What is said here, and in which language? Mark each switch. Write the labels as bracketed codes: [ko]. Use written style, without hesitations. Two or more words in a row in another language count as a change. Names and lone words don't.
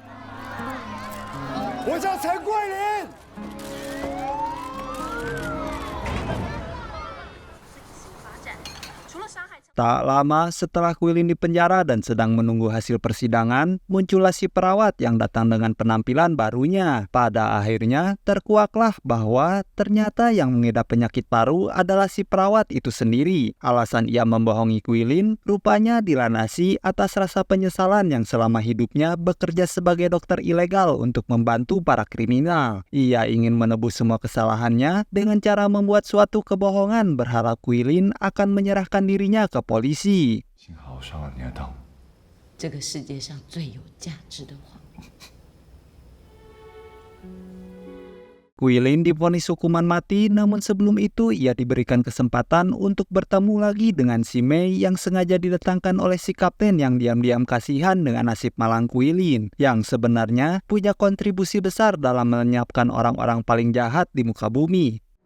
[zh] 我叫陈桂林。 [id] Tak lama setelah Quilin dipenjara dan sedang menunggu hasil persidangan, muncullah si perawat yang datang dengan penampilan barunya. Pada akhirnya, terkuaklah bahwa ternyata yang mengidap penyakit paru adalah si perawat itu sendiri. Alasan ia membohongi Quilin rupanya dilanasi atas rasa penyesalan yang selama hidupnya bekerja sebagai dokter ilegal untuk membantu para kriminal. Ia ingin menebus semua kesalahannya dengan cara membuat suatu kebohongan berharap Quilin akan menyerahkan dirinya ke polisi. [zh] 幸好我上了你的当。这个世界上最有价值的谎言。 [id] Quilin divonis hukuman mati, namun sebelum itu ia diberikan kesempatan untuk bertemu lagi dengan si Mei yang sengaja didatangkan oleh si kapten yang diam-diam kasihan dengan nasib malang Quilin, yang sebenarnya punya kontribusi besar dalam melenyapkan orang-orang paling jahat di muka bumi.